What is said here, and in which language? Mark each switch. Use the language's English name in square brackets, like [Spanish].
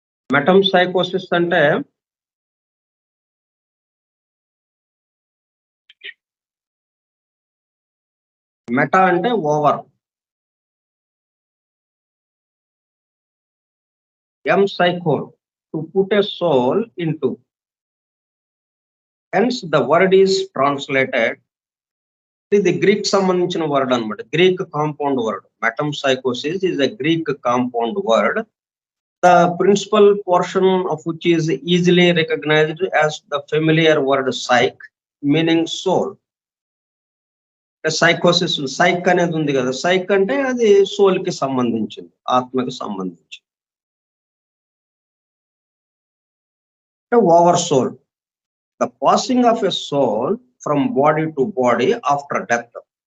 [English] Metempsychosis [Telugu] అంటే meta అంటే [English] Over, psycho to put a soul into. Hence the word is translated, [Telugu] ఇది Greek సంబంధించిన word అన్నమాట, Greek compound word. [English] మెటంసైకోసిస్ is a Greek compound word, the principal portion of which is easily recognized as the familiar word psyche, meaning soul. [Telugu] సైకోసిస్, psych అనేది ఉంది కదా, psych అంటే అది soul కి సంబంధించింది, ఆత్మకి సంబంధించింది. [English] Over soul, the passing of a soul from body to body after death.